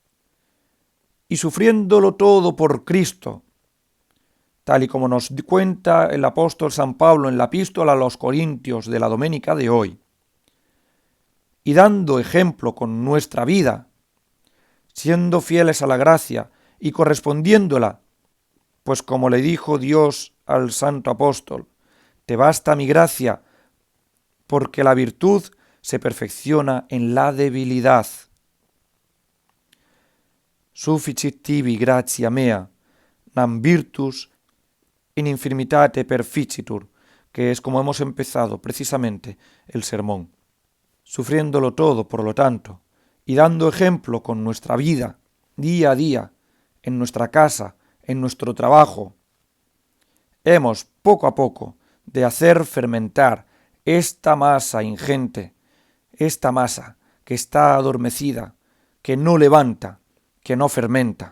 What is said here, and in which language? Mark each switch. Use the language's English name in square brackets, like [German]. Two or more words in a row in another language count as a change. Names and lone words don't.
[Spanish] y sufriéndolo todo por Cristo, tal y como nos cuenta el apóstol San Pablo en la epístola a los Corintios de la doménica de hoy, y dando ejemplo con nuestra vida, siendo fieles a la gracia y correspondiéndola, pues como le dijo Dios al santo apóstol, te basta mi gracia, porque la virtud se perfecciona en la debilidad. [Latin] Sufficit tibi gratia mea, nam virtus in infirmitate perficitur, [Spanish] que es como hemos empezado precisamente el sermón. Sufriéndolo todo, por lo tanto, y dando ejemplo con nuestra vida, día a día, en nuestra casa, en nuestro trabajo, hemos, poco a poco, de hacer fermentar esta masa ingente, esta masa que está adormecida, que no levanta, que no fermenta.